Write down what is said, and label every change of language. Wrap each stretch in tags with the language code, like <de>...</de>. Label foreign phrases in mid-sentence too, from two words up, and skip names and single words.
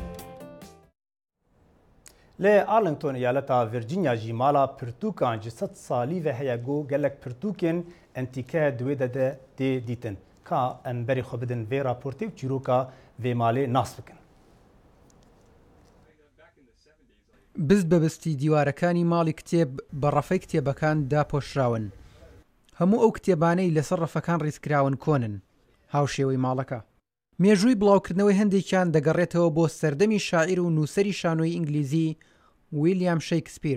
<ku>Lê Arlington eyaleta Virginia jî mala pirtûkan ji 100 salî ve heye got gelek pirtûkên entîke di wê de tê dîtin. Ka em berî xwe bidin vê raportê û çîroka vê malê nas bikin.</ku> <ckb>Biz bebisتی دیوارەکانی ماڵی کتێب بە ڕەفەی کتێبەکان داپۆشراون. هەموو ئەو کتێبانەی لەسەر ڕەفەکان ڕیزکراون کۆنن. هاوشێوەی ماڵەکە. مێژووی بڵاوکردنەوەی هەندێکیان دەگەڕێتەوە بۆ سەردەمی شاعیر و نووسەری شانۆی ئینگلیزی ویلیام شەیکسپیر.</ckb>